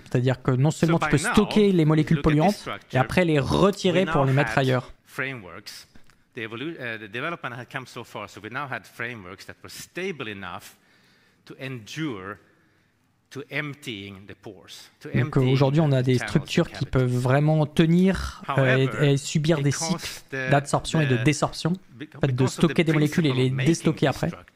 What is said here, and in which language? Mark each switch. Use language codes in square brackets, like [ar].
[fr] C'est-à-dire que non seulement tu peux stocker les molécules polluantes, et après les retirer pour les mettre ailleurs. [en] The development had come so far, so we now had frameworks that were stable enough to endure to emptying the pores. [fr] Donc aujourd'hui, on a des structures qui peuvent vraiment tenir et subir des cycles d'absorption et de désorption, en fait, de stocker des molécules et les déstocker après.